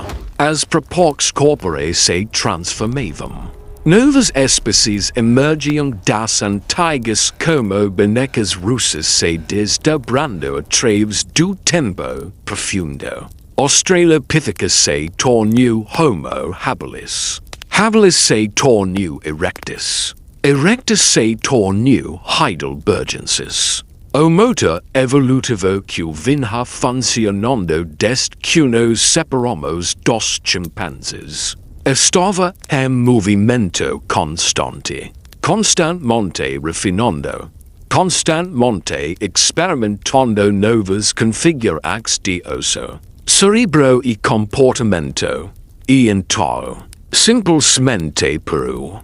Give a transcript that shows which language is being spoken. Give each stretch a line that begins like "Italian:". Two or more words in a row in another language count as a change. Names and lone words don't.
Portuguese: As proporções corporais se transformavam. Novas espécies emergiam das antigas como bonecas russas se desdobrando através do tempo profundo. Australopithecus se tornou Homo habilis. Habilis se tornou erectus. Erectus se tornou heidelbergensis. O motor evolutivo que vinha funcionando desde que nos separamos dos chimpanzes estava em movimento constante, constantemente refinando, constantemente experimentando novas configurações de osso, cerebro e comportamento, e então, simplesmente Peru.